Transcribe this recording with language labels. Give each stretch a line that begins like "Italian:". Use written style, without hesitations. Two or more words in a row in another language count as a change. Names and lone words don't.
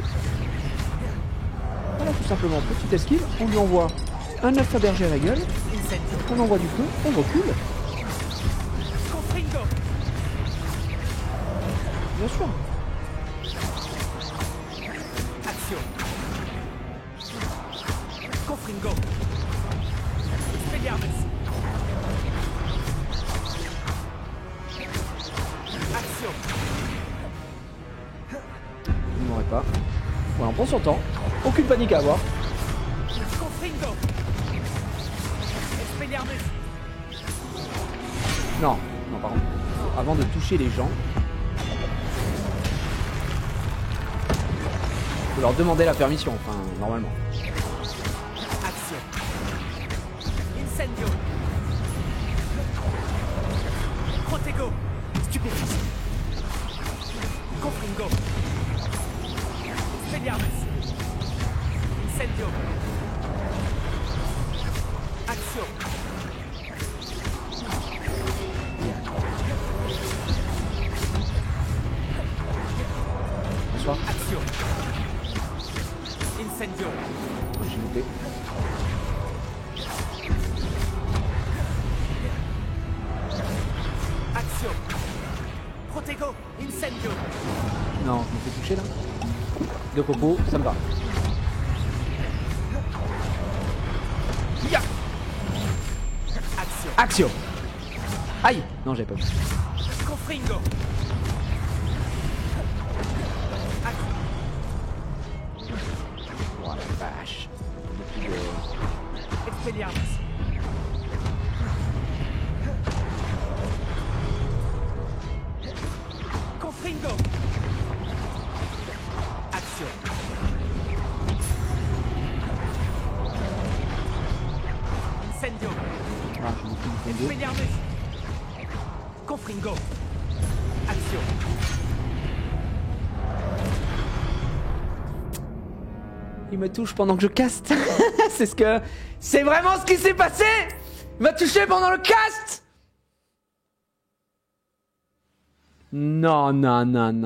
French: Voilà, tout simplement, petite esquive. On lui envoie un alpha berger à la gueule. On envoie du feu, on recule. Confringo. Bien sûr. Action. Confringo. Expelliarmus. Action. Il ne m'aurait pas. Voilà, on prend son temps. Aucune panique à avoir. Confringo. Expelliarmus. Non, non, par contre, avant de toucher les gens, faut leur demander la permission, enfin, normalement. Action. Incendio. Protego. Stupéfique. Confringo. Expelliarmus. Incendio. Action. Bonsoir. Action. Incendio. J'ai loupé. Action. Protego. Incendio. Non, je me fais toucher là. Deux popos, ça me va. Ya. Action. Action. Aïe. Non, j'avais pas vu. Confringo. Oh la vache. Depuis le- Expelliarmus. Confringo. Action. Incendio. Ah, je me fais du fond d'eau. Expelliarmus. Confringo. Action. Il me touche pendant que je caste. C'est vraiment ce qui s'est passé. Il m'a touché pendant le cast. Non, non, non, non.